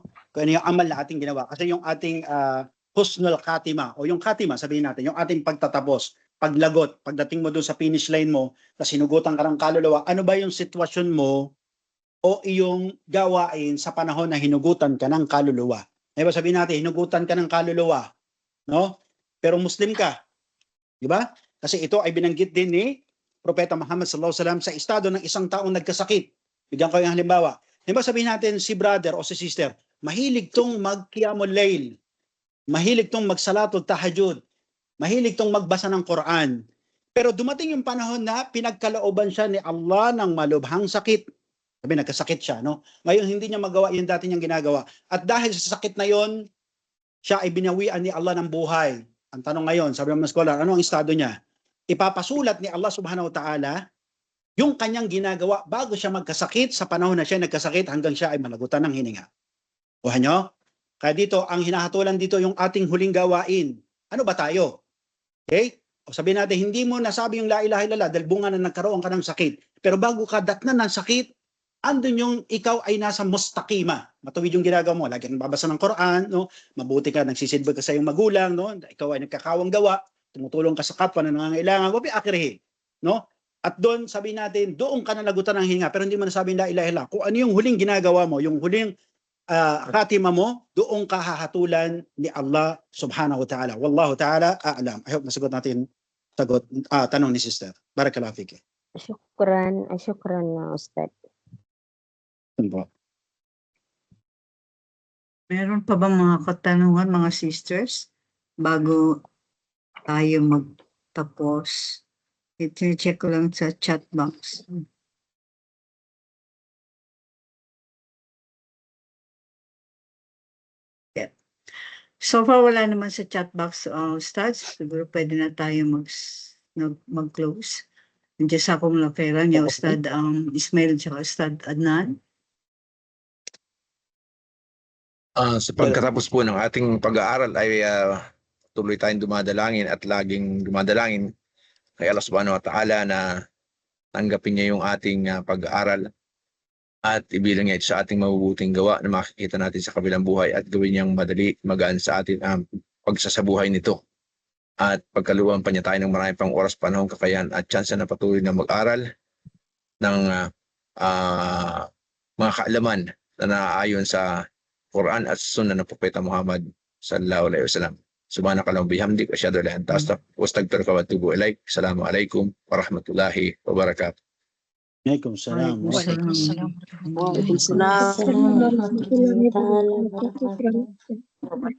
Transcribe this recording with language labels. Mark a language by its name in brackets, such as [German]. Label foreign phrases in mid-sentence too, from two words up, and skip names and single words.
[Filipino] Kung ano yung amal na ating ginawa. Kasi yung ating [Arabic] حسن الخاتمة [Filipino] o yung khatima, sabihin natin, yung ating pagtatapos, paglagot, pagdating mo doon sa finish line mo, tapos sinugutan ka ng kaluluwa, ano ba yung sitwasyon mo o iyong gawain sa panahon na hinugutan ka ng kaluluwa? Diba sabihin natin, hinugutan ka ng kaluluwa, no? Pero Muslim ka. Di ba? Kasi ito ay binanggit din ni Propeta Muhammad [Arabic] صلى الله عليه وسلم [Filipino] sa estado ng isang taong nagkasakit. Bigyan ko yung halimbawa. Di ba sabihin natin si brother o si sister, mahilig tong mag- [Arabic] قيام الليل, [Filipino] mahilig tong [Arabic] صلاة التهجد, [Filipino] mahilig tong magbasa ng Quran. Pero dumating yung panahon na pinagkalooban siya ni Allah ng malubhang sakit. Sabi, nagkasakit siya, no? Ngayon, hindi niya magawa yung dati niyang ginagawa. At dahil sa sakit na yon, siya ay binawian ni Allah ng buhay. Ang tanong ngayon, sabi ng mga scholar, ano ang estado niya? Ipapasulat ni Allah [Arabic] سبحانه وتعالى [Filipino] yung kanyang ginagawa bago siya magkasakit sa panahon na siya nagkasakit hanggang siya ay malagutan ng hininga. Kuha nyo? Kaya dito, ang hinahatulan dito yung ating huling gawain. Ano ba tayo? Okay? O sabihin natin, hindi mo nasabi yung [Arabic] لا إله إلا الله [Filipino] dahil bunga na nagkaroon ka ng sakit. Pero bago ka datnan ng sakit, andun yung ikaw ay nasa mustaqima. Matuwid yung ginagawa mo. Lagi kang babasa ng Quran, no? Mabuti ka, nagsisilbi ka sa iyong magulang, no? Ikaw ay nagkakawang gawa, tumutulong ka sa kapwa na nangangailangan, wabi akrihi, no? At doon, sabi natin, doon ka nalagutan ng hinga, pero hindi mo nasabi [Arabic] لا إله إلا الله. [Filipino] Kung ano yung huling ginagawa mo, yung huling khatima mo, doon ka hahatulan ni Allah [Arabic] سبحانه وتعالى. والله تعالى أعلم. [English] I hope [Filipino] nasagot natin tanong ni Sister. [Arabic] بارك الله فيك. شكرا أستاذ. [Filipino] Meron pa bang mga katanungan, mga sisters, bago tayo magtapos? I-check ko lang sa chat box. Yeah. [English] So far, [Filipino] wala naman sa chat box, Ustads. Siguro pwede na tayo mag-close. Nandiyan sa akong lakera niya, Ustad Ismail at Ustad Adnan. Sa pagkatapos po ng ating pag-aaral ay tuloy tayong dumadalangin at laging dumadalangin kay Allah [Arabic] سبحانه وتعالى [Filipino] na tanggapin niya yung ating pag-aaral at ibilang niya ito sa ating mabubuting gawa na makikita natin sa kabilang buhay at gawin niyang madali, magaan sa atin ang pagsasabuhay nito. At pagkaluan pa niya tayo ng marami pang oras, panahon, kakayahan at tsansa na patuloy na mag-aral ng mga kaalaman na naaayon sa Quran at Sunnah ng Propeta Muhammad [Arabic] صلى الله عليه وسلم. سبحانك اللهم وبحمدك أشهد أن لا إله إلا أنت أستغفرك وأتوب إليك. السلام عليكم ورحمة الله وبركاته. وعليكم السلام. وعليكم السلام. وعليكم السلام ورحمة الله وبركاته.